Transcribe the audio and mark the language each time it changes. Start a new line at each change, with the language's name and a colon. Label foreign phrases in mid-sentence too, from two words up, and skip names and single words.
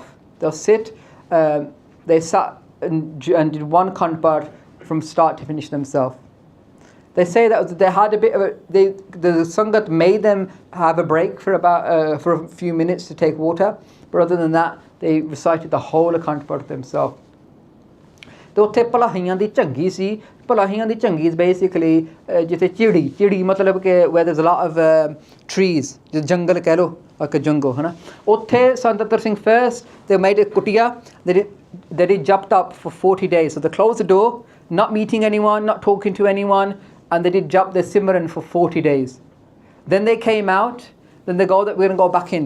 English: They'll sit, they sat and did one Akhand Path from start to finish themselves. They say that they had a bit of the Sangat made them have a break for a few minutes to take water, but other than that, they recited the whole Akhand Path themselves.
Punjabi: ਤੇ ਉੱਥੇ ਭਲਾਹੀਆਂ ਦੀ ਝੰਗੀ ਸੀ. ਭਲਾਹੀਆਂ ਦੀ ਝੰਗੀ
English: is basically
Punjabi: ਜਿੱਥੇ ਚਿੜੀ ਮਤਲਬ ਕਿ
English: where there's a lot of trees,
Punjabi: ਜਿਸ ਜੰਗਲ ਕਹਿ ਲਓ,
English: like a jungle,
Punjabi: ਹੈ ਨਾ.
English: ਉੱਥੇ Sant Atar Singh first, they made a kutia, they jumped up for 40 days. So they closed the door, not meeting anyone, not talking to anyone, and they did jap their simran for 40 days. Then they came out, then they go that we're going to go back in.